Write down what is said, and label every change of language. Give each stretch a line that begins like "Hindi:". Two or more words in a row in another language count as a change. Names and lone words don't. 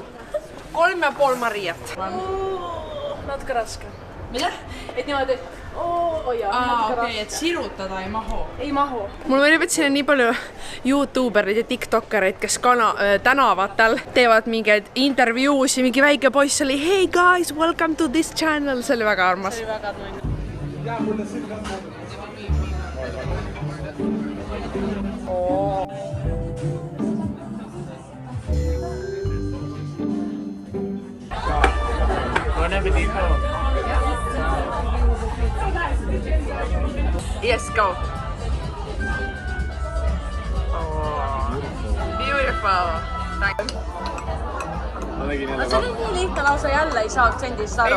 Estonian: 3,5 Mariat. Natuke raske. Mida? Et niimoodi, okei, et sirutada ei mahu. Ei mahu. Mul meeldib, et siin on nii palju YouTubereid ja TikTokereid, kes tänavatel teevad mingeid intervjuusi, mingi väike poiss oli
English: hey guys, welcome to this channel,
Estonian: see oli väga armas. See oli väga tunne.
Spanish: Buen apetito.
English: Yes, go. Oh, beautiful.
Estonian: Ma tegin jälle See on nii lihtne lausa jälle ei saa aktsendist aru.